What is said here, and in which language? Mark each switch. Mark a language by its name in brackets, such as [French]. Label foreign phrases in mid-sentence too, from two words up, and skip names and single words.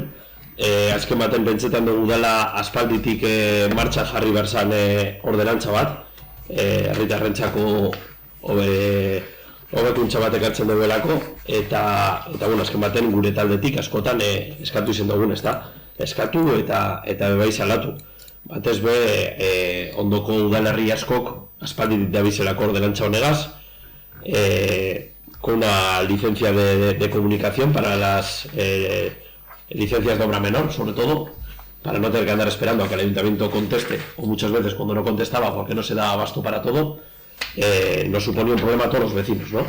[Basque] Azken baten pentsetan dugu dela aspalditik martxan jarri berzan ordenantza bat, herritarrentzako hobekuntza bat ekartzen duelako, eta azken baten gure taldetik askotan eskatu izen dugun, eskatu eta bebai salatu. Batez be, ondoko udalerri askok aspalditik dabizelako ordenantza honegaz, [Spanish] con una licencia de comunicación para las licencias de obra menor, sobre todo, para no tener que andar esperando a que el ayuntamiento conteste, o muchas veces cuando no contestaba porque no se da abasto para todo, nos suponía un problema a todos los vecinos, ¿no?